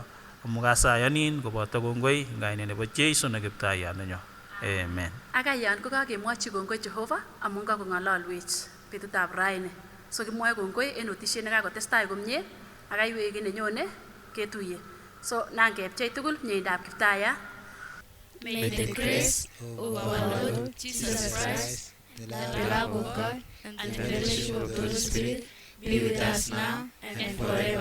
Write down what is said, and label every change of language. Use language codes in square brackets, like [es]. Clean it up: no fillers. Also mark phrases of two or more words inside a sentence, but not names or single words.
[kln] Amu kasayanin koboto kongoi eng kainet nebo Jeiso ne Kiptaiyat nenyo. Amen. Akayan ko kakemwochi kongoi Jehova amun kakong'ololwech betutab raini. So kimwoe kongoi en otisiet nekakotestai komie akai wiki nenyone ketuye. So nangepchei tugul mieindab Kiptaiyat. [en] May the grace of our Lord Jesus Christ, the love of God, and the fellowship of the Holy Spirit be with us now and forever.